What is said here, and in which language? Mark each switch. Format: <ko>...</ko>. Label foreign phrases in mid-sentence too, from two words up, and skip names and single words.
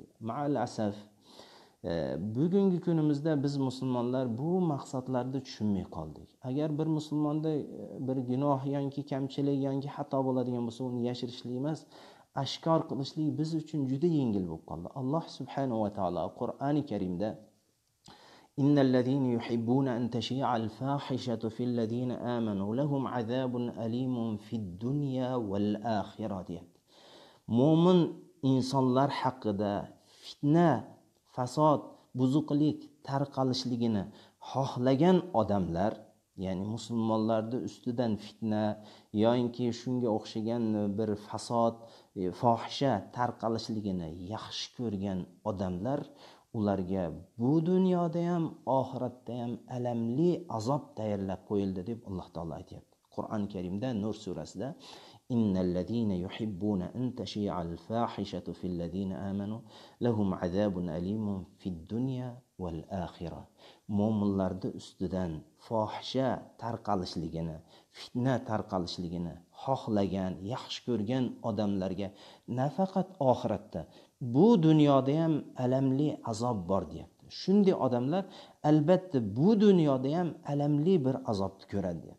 <uz>Ma'al asaf, bugungi kunimizda biz musulmonlar bu maqsadlarni tushunmay qoldik. Agar bir musulmonda bir gunoh yoki kamchilik yoki xato bo'ladigan bo'lsa, uni yashirishlik emas, ashkor qilishlik biz uchun juda yengil bo'lib qoldi. Alloh subhanahu va taolo Qur'oni Karimda</uz> <ar>إن الذين يحبون أن تشيع الفاحشة في الذين آمنوا لهم عذاب أليم في الدنيا والآخرة.</ar> <uz>Mo'min insonlar haqida fitna, fasod, buzuqlik tarqalishligini xohlagan odamlar, ya'ni musulmonlarning ustidan fitna yoki shunga o'xshagan bir fasod, fohisha tarqalishligini yaxshi ko'rgan odamlar, ularga bu dunyoda ham, oxiratda ham alamli azob tayyorlab qo'yildi deb Alloh taolo aytayapti. Qur'oni Karimda Nur surasida</uz> <ar>إن الذين يحبون أن تشيع الفاحشة في الذين آمنوا لهم عذاب أليم في الدنيا والآخرة.</ar> <uz>Mo'minlarning ustidan fohisha tarqalishligini, fitna tarqalishligini xohlagan, yaxshi ko'rgan odamlarga nafaqat oxiratda, bu dunyoda ham alamli azob bor deyapti. Shunday odamlar albatta bu dunyoda ham alamli bir azobni ko'radi deyapti.</uz>